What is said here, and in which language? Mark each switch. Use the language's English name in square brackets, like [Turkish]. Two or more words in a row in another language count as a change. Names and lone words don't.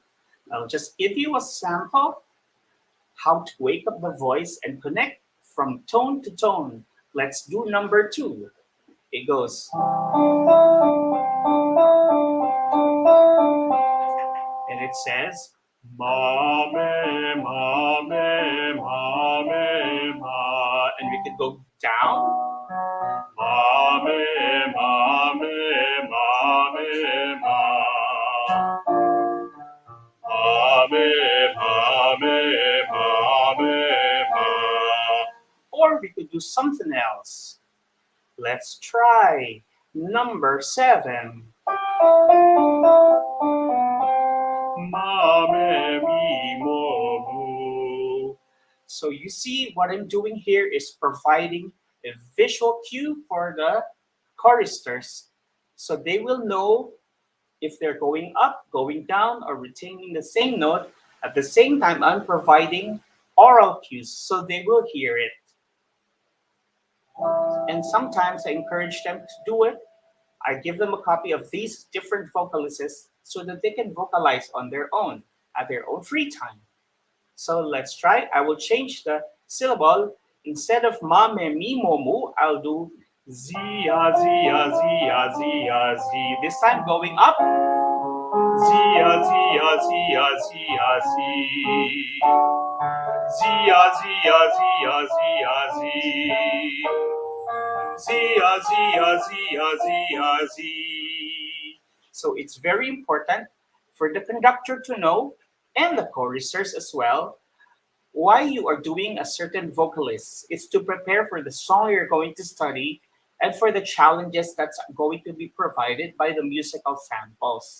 [English] I'll just give you a sample how to wake up the voice and connect from tone to tone. Let's do number 2. It goes. And it says, ma, me, ma, me, ma, me, ma. And we can go down. Ma, me, ma, me, ma, me, ma. Ma, me, ma, me, ma, me, ma. Or we could do something else. Let's try number 7. Ma, me, mi, mo, mo. So you see what I'm doing here is providing a visual cue for the choristers so they will know if they're going up, going down, or retaining the same note. At the same time, I'm providing oral cues so they will hear it. And sometimes I encourage them to do it. I give them a copy of these different vocalists so that they can vocalize on their own at their own free time. So let's try. I will change the syllable. Instead of ma, me, mi, mo, mu, I'll do zia, zia, zia, zia, zi. This time going up. Zia, zia, zia, zia, zi. Zia, zia, zia, zia, zi. Zia, zia, zia, zia, zi. So it's very important for the conductor to know, and the choristers as well, why you are doing a certain vocalist. It's to prepare for the song you're going to study and for the challenges that's going to be provided by the musical samples.